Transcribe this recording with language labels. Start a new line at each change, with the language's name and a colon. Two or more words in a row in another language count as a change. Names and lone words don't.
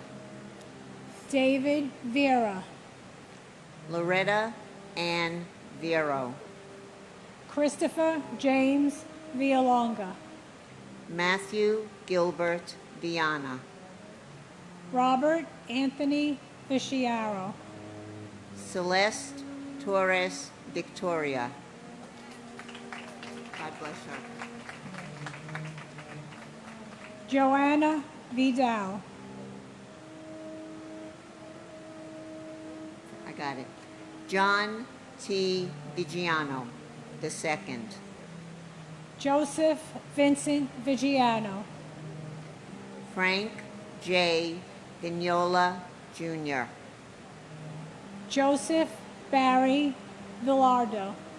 English: David Vera. Loretta Ann Vero. Christopher James Villalonga. Matthew Gilbert Viana. Robert Anthony Viciaro. Celeste Torres Victoria. God bless her. Joanna Vidal. I got it. John T. Vigiano II. Joseph Vincent Vigiano. Frank J. Vignola Jr. Joseph Barry Villardo.